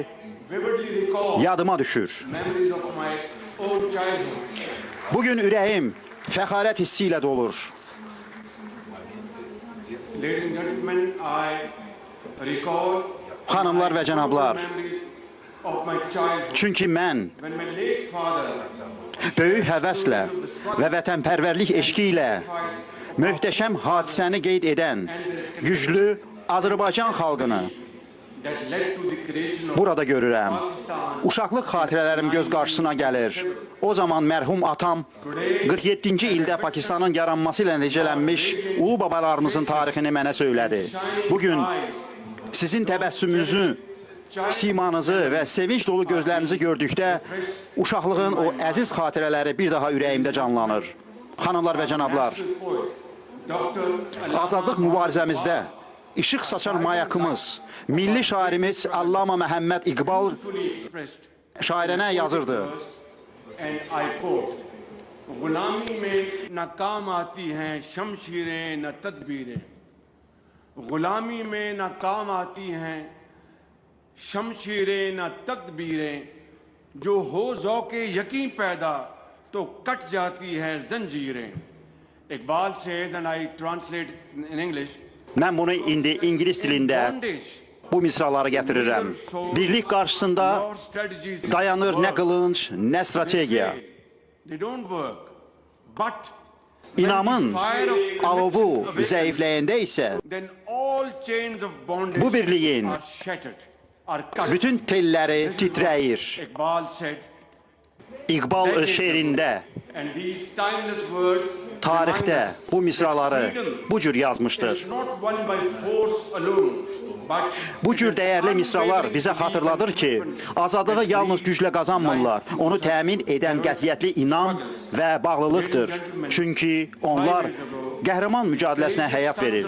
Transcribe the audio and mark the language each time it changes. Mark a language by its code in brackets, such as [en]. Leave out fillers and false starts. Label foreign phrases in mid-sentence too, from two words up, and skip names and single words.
[en] vividly recall [az] yadıma düşür. [en] memories of my own childhood. [az] Bugün ürəyim fəxarət hissi ilə dolur. [en] Ladies and gentlemen, I recall [az] Xanımlar və cənablar, [en] memories of my childhood [az] çünki mən [en] when my late father [az] böyük həvəslə və vətənpərvərlik eşqi ilə möhtəşəm hadisəni qeyd edən güclü Azərbaycan xalqını [en] that led to the creation of [az] burada görürəm. Uşaqlıq xatirələrim göz qarşısına gəlir. O zaman mərhum atam 47-ci ildə Pakistanın yaranması ilə necələnmiş ulu babalarımızın tarixini mənə söylədi. Bugün sizin təbəssümünüzü, simanızı və sevinç dolu gözlərinizi gördükdə uşaqlığın o əziz xatirələri bir daha ürəyimdə canlanır. Xanımlar və cənablar, azadlıq mübarizəmizdə işıq saçan mayakımız, milli şairimiz Allama Məhəmməd İqbal şairənə yazırdı. [en] and I quote, [ur] غلامی میں ناکام آتی ہیں شمشیریں نہ تدبیریں، غلامی میں ناکام آتی ہیں شمشیریں نہ تدبیریں، جو ہو ذوقِ یقیں پیدا تو کٹ جاتی ہے زنجیریں. [en] Iqbal says, and I translate in English, [az] Mən bunu indi İngilis dilində bondage, bu misraları gətirirəm. Birlik qarşısında [en] your strategies [az] dayanır nə work. qılınc, nə strategiya. [en] They don't work. But [az] İnamın [en] fire of [az] alovu conviction zəifləyəndə isə [en] then all chains of bondage [az] bu birliyin [en] are shattered, are cut. [az] bütün telləri titrəyir. [en] Iqbal said, [az] İqbal öz şeirində [en] and these timeless words [az] tarixdə bu misraları bu cür yazmışdır. Bu cür dəyərli misralar bizə xatırladır ki, azadlığı yalnız güclə qazanmırlar. Onu təmin edən qətiyyətli inam və bağlılıqdır. Çünki onlar qəhrəman mücadiləsinə həyat verir.